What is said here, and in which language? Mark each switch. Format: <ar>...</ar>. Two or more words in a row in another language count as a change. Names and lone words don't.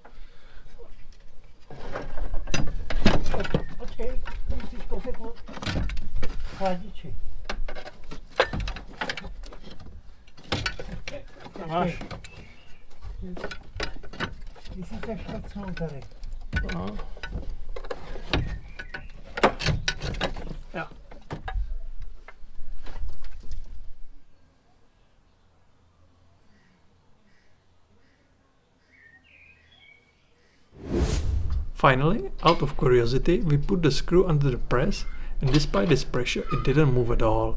<cs>Počkej, musíš koupit chladiči. Máš. Ty si se šprcnul tady. No. Jo.</cs> <en>Finally, out of curiosity, we put the screw under the press, and despite this pressure, it didn't move at all.</en>